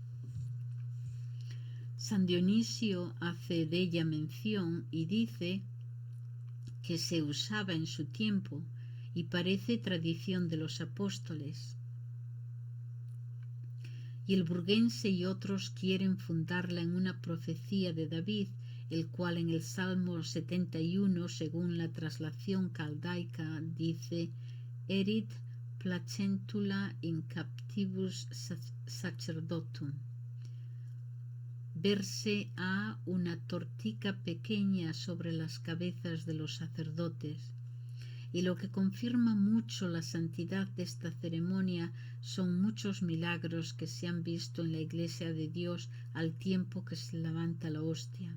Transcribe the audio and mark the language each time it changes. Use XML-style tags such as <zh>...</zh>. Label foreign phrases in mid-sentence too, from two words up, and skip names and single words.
<es>San Dionisio hace de ella mención y dice que se usaba en su tiempo y parece tradición de los apóstoles. Y el burguense y otros quieren fundarla en una profecía de David, el cual en el Salmo 71, según la traslación caldaica, dice:</es> <la>Erit placentula in captivus sacerdotum.</la> <es>Verse a una tortica pequeña sobre las cabezas de los sacerdotes. Y lo que confirma mucho la santidad de esta ceremonia son muchos milagros que se han visto en la Iglesia de Dios al tiempo que se levanta la hostia.</es>